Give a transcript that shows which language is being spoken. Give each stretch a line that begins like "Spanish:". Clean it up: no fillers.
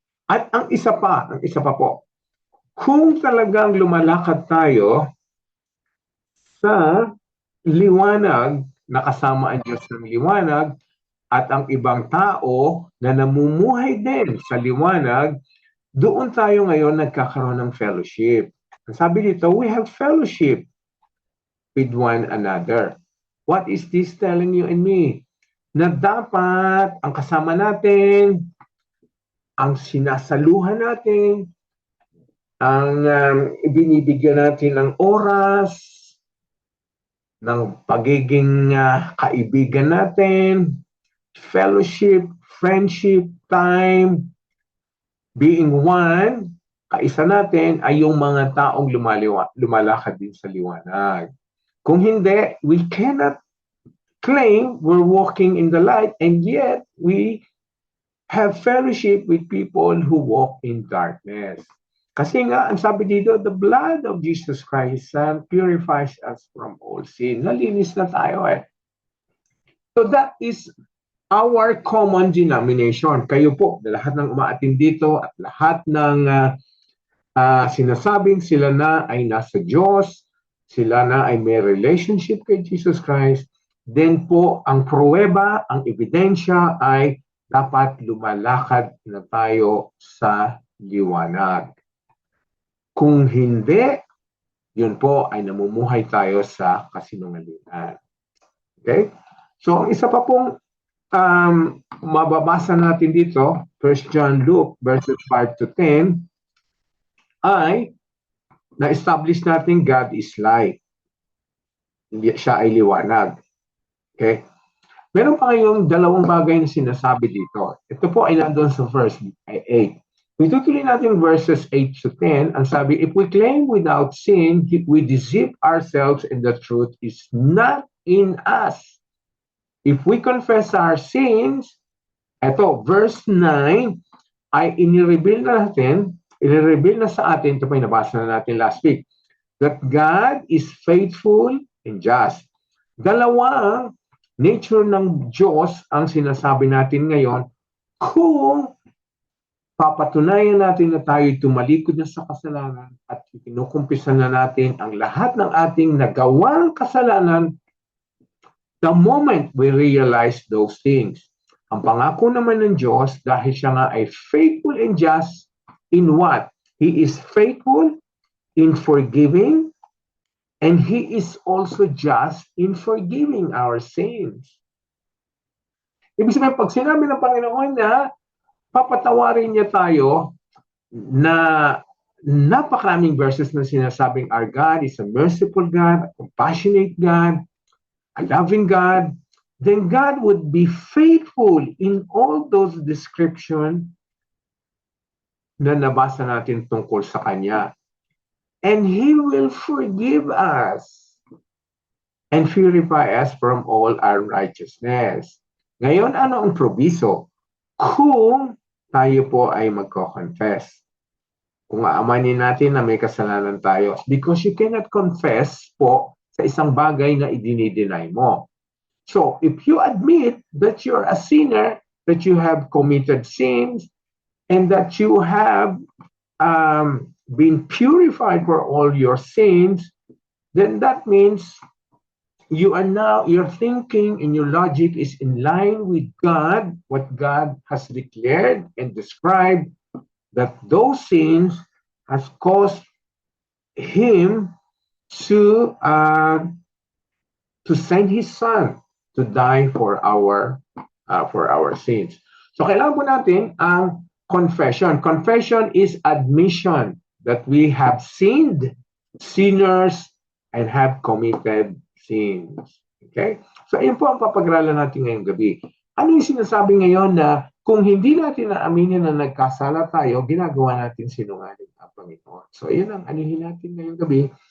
Filipino: At ang isa pa po, kung talagang lumalakad tayo sa liwanag nakasama ang Diyos ng liwanag at ang ibang tao na namumuhay din sa liwanag, doon tayo ngayon nagkakaroon ng fellowship. Sabi dito,
English: we have fellowship with one another. What is this telling you and me?
Filipino: Na dapat ang kasama natin, ang sinasaluhan natin, ang ibinibigyan natin ng oras, ng pagiging kaibigan natin,
English: fellowship, friendship, time, being one,
Filipino: kaisa natin ay yung mga taong lumalakad din sa liwanag. Kung hindi,
English: we cannot claim we're walking in the light and yet we have fellowship with people who walk in darkness.
Filipino: Kasi nga, ang sabi dito,
English: the blood of Jesus Christ purifies us from all sin.
Filipino: Nalinis na tayo eh.
English: So that is our common denomination.
Filipino: Kayo po, lahat ng umaatin dito at lahat ng sinasabing sila na ay nasa Diyos, sila na ay may relationship kay Jesus Christ, then po ang pruweba, ang ebidensya ay dapat lumalakad na tayo sa liwanag. Kung hindi, yun po ay namumuhay tayo sa kasinungalingan. Okay? So, ang isa pa pong mababasa natin dito, 1 John Luke verses 5 to 10, ay na-establish natin
English: God is light.
Filipino: Siya ay liwanag. Okay? Meron pa kayong dalawang bagay na sinasabi dito. Ito po ay nandun sa verse 8. Itutuloy natin verses 8 to 10. Ang sabi,
English: if we claim without sin, we deceive ourselves and the truth is not in us. If we confess our sins, eto, verse 9,
Filipino: ay inireveal na sa atin, ito pa yung nabasa na natin
English: last week, that God is faithful and just.
Filipino: Dalawang nature ng Diyos ang sinasabi natin ngayon kung papatunayan natin na tayo tumalikod na sa kasalanan at kinukumpisa na natin ang lahat ng ating nagawang kasalanan
English: the moment we realize those things.
Filipino: Ang pangako naman ng Diyos, dahil siya nga ay
English: faithful and just in what? He is faithful in forgiving and He is also just in forgiving our sins.
Filipino: Ibig sabihin, pag sinabi ng Panginoon na papatawarin niya tayo na napakaraming verses na sinasabing
English: our God is a merciful God, a compassionate God, a loving God, then God would be faithful in all those descriptions
Filipino: na nabasa natin tungkol sa Kanya.
English: And He will forgive us and purify us from all unrighteousness.
Filipino: Ngayon, ano ang probiso? Kung tayo po ay magko-confess. Kung aamanin natin na may kasalanan tayo.
English: Because you cannot confess
Filipino: po sa isang bagay na idinideny mo.
English: So, if you admit that you're a sinner, that you have committed sins, and that you have been purified for all your sins, then that means your thinking and your logic is in line with God, what God has declared and described, that those sins has caused Him to send His Son to die for our sins.
Filipino: So kailangan po natin ang confession.
English: Confession is admission that we have sinned, sinners, and have committed sins. Okay?
Filipino: So, ayun po ang papag-aralan natin ngayong gabi. Ano yung sinasabi ngayon na kung hindi natin naaminin na nagkasala tayo, ginagawa natin sinungaling ang Panginoon. So, ayun ang anihin natin ngayong gabi.